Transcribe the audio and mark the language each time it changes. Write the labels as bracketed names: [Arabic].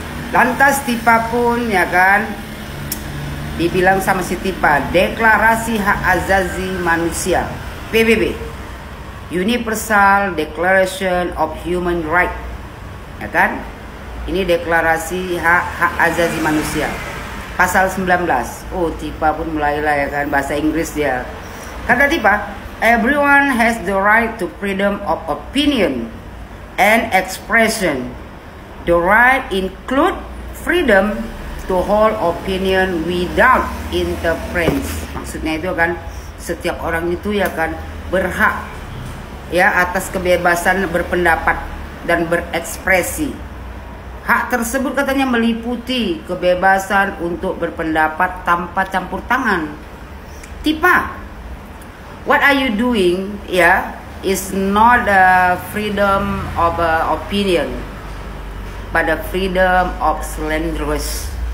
[Indonesian] Lantas Tipa pun ya kan dibilang sama si Tipa, Deklarasi Hak Azazi Manusia PBB, Universal Declaration of Human Rights, ya kan? Ini deklarasi hak azazi manusia pasal 19. Oh Tipa pun mulailah ya kan bahasa Inggris dia. Kata Tipa, [English] everyone has the right to freedom of opinion and expression. The right include freedom to hold opinion without interference. [Indonesian] Maksudnya itu kan setiap orang itu ya kan berhak ya atas kebebasan berpendapat dan berekspresi. Hak tersebut katanya meliputi kebebasan untuk berpendapat tanpa campur tangan. Tipa, [English] what are you doing? Yeah, is not a freedom of opinion, but a freedom of slanderous.